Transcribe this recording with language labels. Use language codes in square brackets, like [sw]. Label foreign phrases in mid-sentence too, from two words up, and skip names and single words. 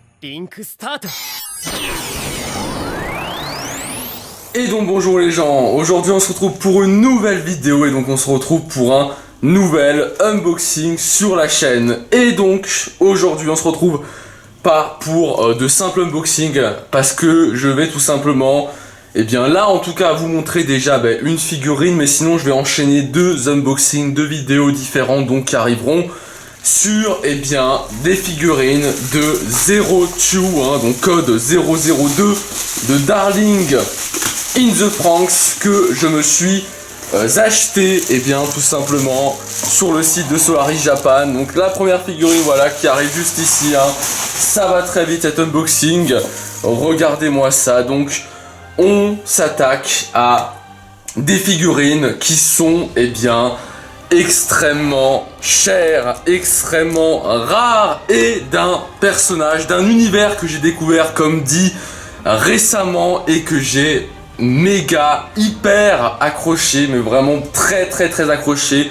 [ja] リンクスタート。 [fr] Et donc bonjour les gens, aujourd'hui on se retrouve pour une nouvelle vidéo et donc on se retrouve pour un nouvel unboxing sur la chaîne. Et donc aujourd'hui on se retrouve pas pour de simples unboxing parce que je vais tout simplement, et bien là en tout cas vous montrer déjà une figurine, mais sinon je vais enchaîner deux unboxings, deux vidéos différentes donc qui arriveront sur des figurines de Zero Two, donc code 002 de Darling in the Franxx que je me suis acheté tout simplement sur le site de Solaris Japan. Donc la première figurine voilà qui arrive juste ici, ça va très vite cet unboxing, regardez-moi ça. Donc on s'attaque à des figurines qui sont extrêmement chères, extrêmement rares et d'un personnage, d'un univers que j'ai découvert comme dit récemment et que j'ai méga hyper accroché, mais vraiment très accroché.